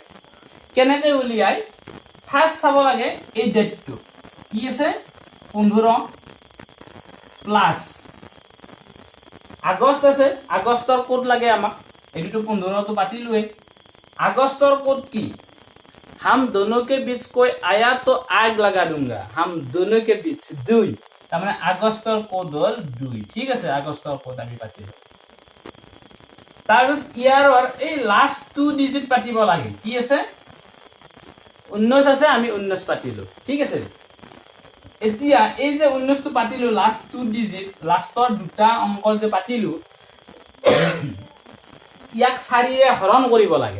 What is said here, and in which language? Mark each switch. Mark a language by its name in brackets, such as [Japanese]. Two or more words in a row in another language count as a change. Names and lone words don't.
[Assamese] কেনেকৈ উলিয়াই, ফাৰ্ষ্ট চাব লাগে এই ডেটটো কি আছে, 15 প্লাছ আগষ্ট আছে, আগষ্টৰ কোড লাগে আমাক, এইটো 15টো পাতিলোৱে। আগষ্টৰ কোড কি, [Hindi] हम दोनों के बीच कोई आया तो आग लगा दूंगा, हम दोनों के बीच 2, [Assamese] তাৰমানে আগষ্টৰ কোড হ'ল 2। ঠিক আছে, আগষ্টৰ কোড আমি পাতিলো। তাৰপিছত ইয়াৰৰ এই [English] last 2 digit [Assamese] পাতিব লাগে, কি আছে 19 আছে, আমি 19 পাতিলো। ঠিক আছে, এতিয়া এই যে 19টো পাতিলো, [English] last 2 digit, [Assamese] লাষ্টৰ দুটা অংক যে পাতিলো, ইয়াক 4ৰে হৰণ কৰিব লাগে।